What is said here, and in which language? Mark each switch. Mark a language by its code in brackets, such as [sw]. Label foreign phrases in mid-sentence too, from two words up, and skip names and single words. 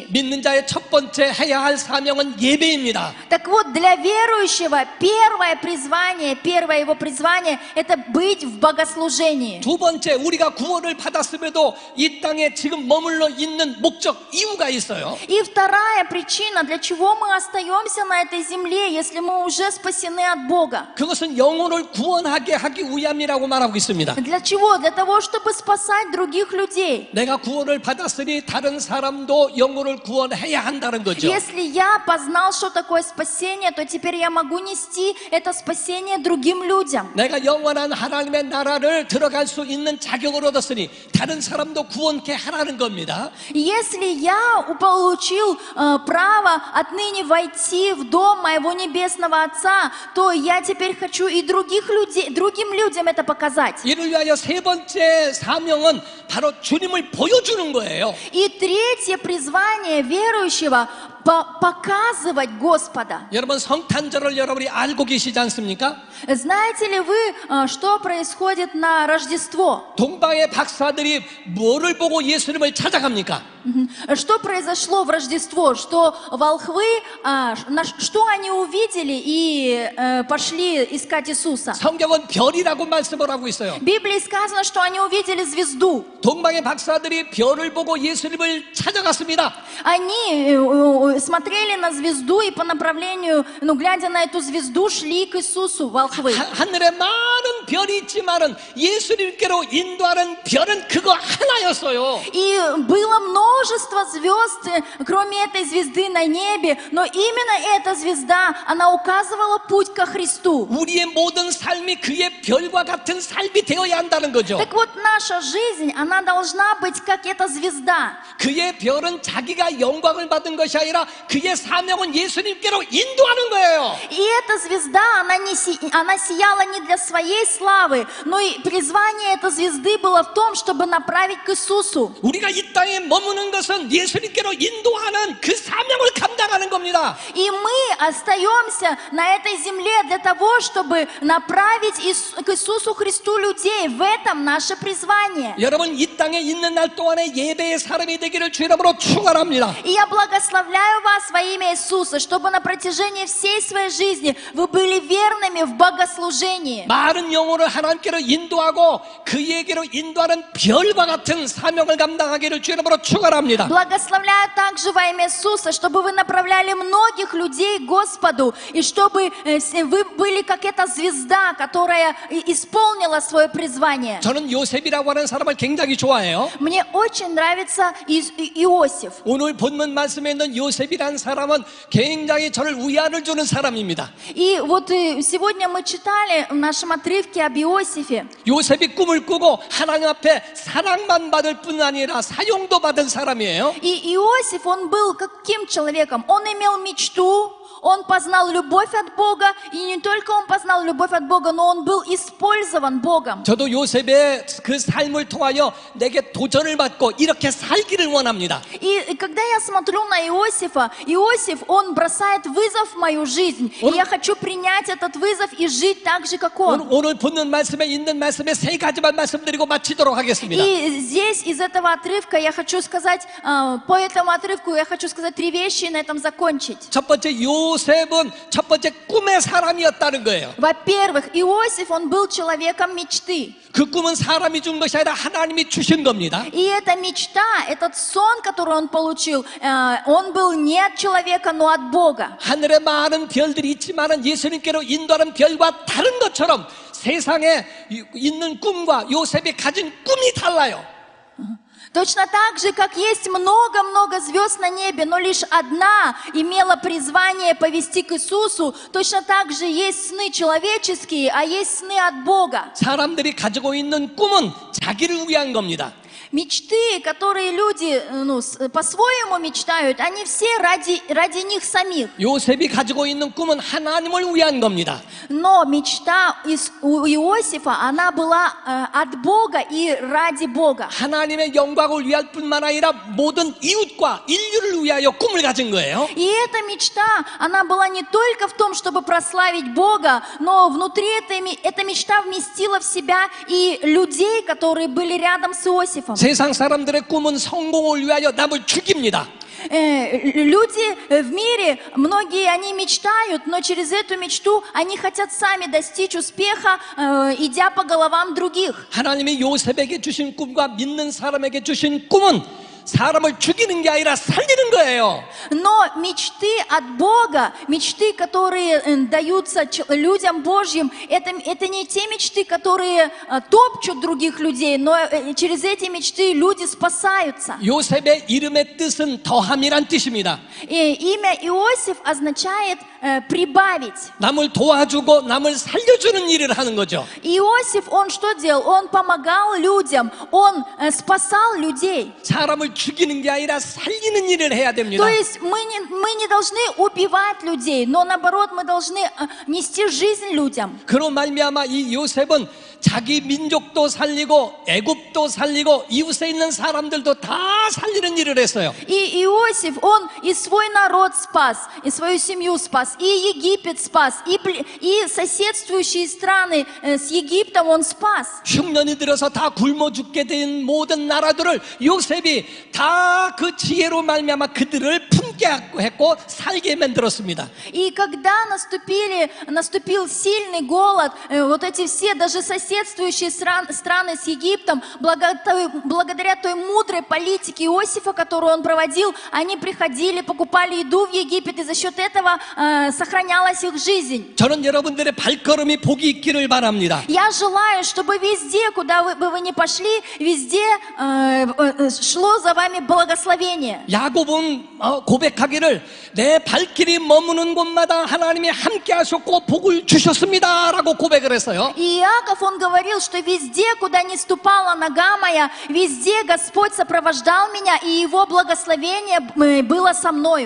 [ko] 믿는 자의 첫 번째 해야 할 사명은 예배입니다. [ru] Так вот, для верующего первое его призвание — это быть в богослужении. [ko] 두 번째, 우리가 구원을 받았음에도 이 땅에 지금 머물러 있는 목적, 이유가 있어요. [ru] И вторая причина, для чего мы остаемся на этой земле, если мы уже спасены от Бога. [ko] 그것은 영혼을 구원하게 하기 위함이라고 말하고 있습니다. [ru] Для чего? Для того, чтобы спасать других людей. [ko] 내가 구원을 받았으니 다른 사람도 영혼을 구원해야 한다는 거죠. [ru] Если я познал, что такое спасение, то теперь я могу нести это спасение другим людям. [ko] 내가 영원한 하나님의 나라를 들어갈 수 있는 자격을 얻었으니 다른 사람도 구원케 하라는 겁니다. [ru] Если я получил право отныне войти в дом моего небесного Отца, то я теперь хочу и другим людям это показать. [ko] 이를 위하여 세 번째 사명은 바로 주님을 보여주는 거예요. [ru] И третье призвание верующего — показывать Господа. [ko] 여러분, 성탄절을 여러분이 알고 계시지 않습니까? [ru] Знаете ли вы, что происходит на Рождество? [ko] 동방의 박사들이 뭐를 보고 예수님을 찾아갑니까? [ru] Что произошло в Рождество? Что волхвы, что они увидели и пошли искать Иисуса? [ko] 성경은 별이라고 말씀을 하고 있어요. [ru] В Библии сказано, что они увидели звезду. [ko] 동방의 박사들이 별을 보고 예수님을 찾아갔습니다. [ru] Они смотрели на звезду и по направлению, глядя на эту звезду, шли к Иисусу, волхвы. [ko] 하늘에 많은 별이 있지만은 예수님께로 인도하는 별은 그거 하나였어요. [ru] И было множество звезд, кроме этой звезды на небе, но именно эта звезда, она указывала путь ко Христу. [ko] 우리의 모든 삶이 그의 별과 같은 삶이 되어야 한다는 거죠. [ru] Так вот, наша жизнь, она должна быть как эта звезда. [ko] 그의 별은 자기가 영광을 받은 것이 아니라 그의 사명은 예수님께로 인도하는 거예요. [ru] И эта звезда, она сияла не для своей славы, но и призвание этой звезды было в том, чтобы направить к Иисусу. [ko] 우리가 이 땅에 머무는 것은 예수님께로 인도하는 그 사명을 감당하는 겁니다. [ru] И мы остаемся на этой земле для того, чтобы направить к Иисусу Христу людей. В этом наше призвание. [ko] 여러분, 이 땅에 있는 날 동안에 예배의 사람이 되기를 주 이름으로 축원합니다. [ru] И я благословляю вас во имя Иисуса, чтобы на протяжении всей своей жизни вы были верными в богослужении. [ko] 많은 영혼을 하나님께로 인도하고 그에게로 인도하는 별과 같은 사명을 감당하기를 주 이름으로 축원합니다. [ru] Благословляю также во имя Иисуса, чтобы вы направляли многих людей к Господу, и чтобы вы были как эта звезда, которая исполнила свое призвание. [ko] 저는 요셉이라고 하는 사람을 굉장히 좋아해요. [ru] Мне очень нравится Иосиф. [ko] 오늘 본문 말씀에 있는 요셉이라는 사람은 굉장히 저를 위안을 주는 사람입니다. [ru] И вот сегодня мы читали в нашем отрывке об Иосифе. [ko] 요셉이 꿈을 꾸고 하나님 앞에 사랑만 받을 뿐 아니라 사용도 받은 사람이에요. [ru] И Иосиф, он был каким человеком? Он имел мечту, он познал любовь от Бога, и не только он познал любовь от Бога, но он был использован Богом. [ko] 저도 요셉의 그 삶을 통하여 내게 도전을 받고 이렇게 살기를 원합니다. [ru] И когда я смотрю на Иосифа, Иосиф, он бросает вызов в мою жизнь. И я хочу принять этот вызов и жить так же, как он. [ko] 오늘 붙는 말씀에 있는 말씀에 세 가지만 말씀드리고 마치도록 하겠습니다. [ru] И здесь из этого отрывка я хочу сказать, по этому отрывку я хочу сказать 3 вещи и на этом закончить. [ko] 첫 번째 요셉은 첫 번째 꿈의 사람이었다는 거예요. [ru] Во-первых, Иосиф, он был человеком мечты. [ko] 그 꿈은 사람이 준 것이 아니라 하나님이 주신 겁니다. [ru] И эта мечта, этот сон, который он получил, он был не от человека, но от Бога. [ko] 하늘에 많은 별들이 있지만은 예수님께로 인도하는 별과 다른 것처럼 세상에 있는 꿈과 요셉이 가진 꿈이 달라요. [ru] Точно так же, как есть много-много звезд на небе, но лишь одна имела призвание повести к Иисусу, точно так же есть сны человеческие, а есть сны от Бога. [ko] 사람들이 가지고 있는 꿈은 자기를 위한 겁니다. [ru] Мечты, которые люди по-своему мечтают, они все ради них самих. [ko] 요셉이 가지고 있는 꿈은 하나님을 위한 겁니다. [ru] Но мечта у Иосифа, она была от Бога и ради Бога. [ko] 하나님의 영광을 위할 뿐만 아니라 모든 이웃과 인류를 위하여 꿈을 가진 거예요. [ru] И эта мечта, она была не только в том, чтобы прославить Бога, но внутри эта мечта вместила в себя и людей, которые были рядом с Иосифом. [ko] 세상 사람들의 꿈은 성공을 위하여 남을 죽입니다. [ru] Люди в мире, многие они мечтают, но через эту мечту они хотят сами достичь успеха, идя по головам других. [ko] 하나님이 요셉에게 주신 꿈과 믿는 사람에게 주신 꿈은 사람을 죽이는 게 아니라 살리는 거예요. [ru] Но мечты от Бога, мечты, которые даются людям Божьим, это не те мечты, которые топчут других людей, но через эти мечты люди спасаются. [ko] 요셉의 이름의 뜻은 더함이란 뜻입니다. [ru] И имя Иосиф означает прибавить. [ko] 남을 도와주고 남을 살려주는 일을 하는 거죠. [ru] Иосиф, он что делал? Он помогал людям, он спасал людей. [ko] 사람을 죽이는 게 아니라 살리는 일을 해야 됩니다. [ru] То есть мы не должны убивать людей, но наоборот мы должны нести жизнь людям. [ko] 그로 말미암아 이 요셉은 자기 민족도 살리고 애굽도 살리고 이웃에 있는 사람들도 다 살리는 일을 했어요. [ru] И Иосиф, он и свой народ спас, и свою семью спас, и Египет спас, и соседствующие страны с Египтом он спас. [ko] 흉년이 들어서 다 굶어 죽게 된 모든 나라들을 요셉이 다 그 지혜로 말미암아 그들을 품게 했고 살게 만들었습니다. [ru] И когда наступил сильный голод, вот эти все даже соседствующие страны с Египтом, благодаря той мудрой политике Иосифа, которую он проводил, они приходили, покупали еду в Египет, и за счет этого сохранялась их жизнь. [ko] 저는 여러분들의 발걸음이 복이 있기를 바랍니다. [ru] Я желаю, чтобы везде, куда бы вы ни пошли, везде шло за вами благословение. [ko] 야곱은 고백하기를 내 발길이 머무는 곳마다 하나님이 함께 하셨고 복을 주셨습니다라고 고백을 했어요. [ru] И Иаков, он говорил, что везде, куда ни ступала нога моя, везде Господь сопровождал меня, и Его благословение было со мною.